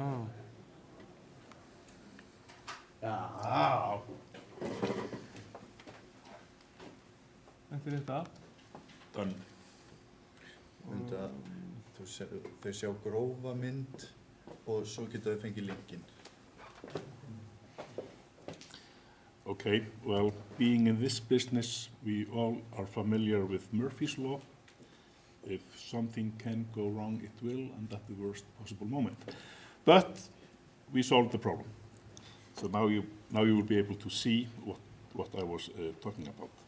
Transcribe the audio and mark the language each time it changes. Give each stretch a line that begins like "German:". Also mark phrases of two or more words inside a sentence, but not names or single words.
Icelandic: Já. Þetta þetta. Done. Þau sjá grófa mynd og svo geta þau fengið linkinn.
English: Okay, well, being in this business, we all are familiar with Murphy's Law. If something can go wrong, it will, and at the worst possible moment. But we solved the problem. So now you will be able to see what I was talking about.